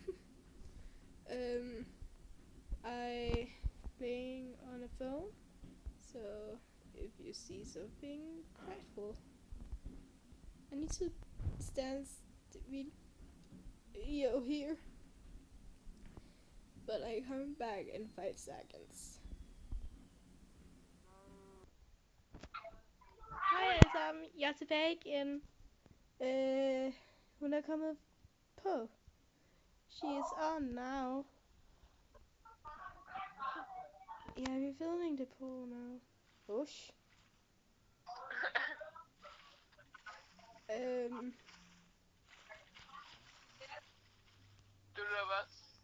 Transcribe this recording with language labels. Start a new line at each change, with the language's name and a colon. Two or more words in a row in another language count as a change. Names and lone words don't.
English: I playing on a phone, so if you see something grateful, I need to stand video here, but I come back in 5 seconds.
Danish: Hej alle sammen, jeg er tilbage igen. Hun er kommet på.
English: She is on now. Yeah, we're filming the pool now. Ush.
Danish: Du løber